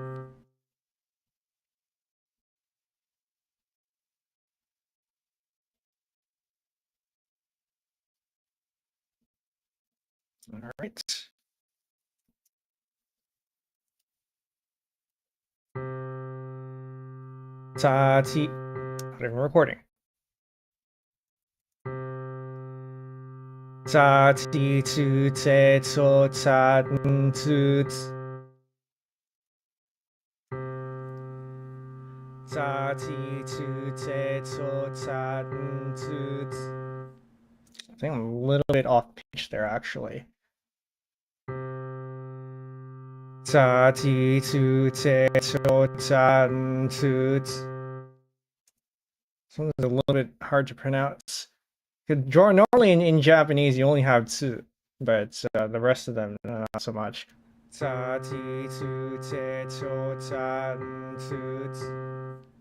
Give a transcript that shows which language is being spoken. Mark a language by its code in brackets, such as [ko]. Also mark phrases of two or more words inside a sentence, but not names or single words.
[en] All right. [ja] Ta ti. [en] Not even recording. [ja] Ta ti tu te to ta tu. Ta ti tu te to ta tu. [en] I think I'm a little bit off pitch there actually. [ja] Ta ti tu te to ta tu. [en] This one's a little bit hard to pronounce. Normally in Japanese you only have two, but the rest of them not so much. [ja] Ta ti tu te to ta tu.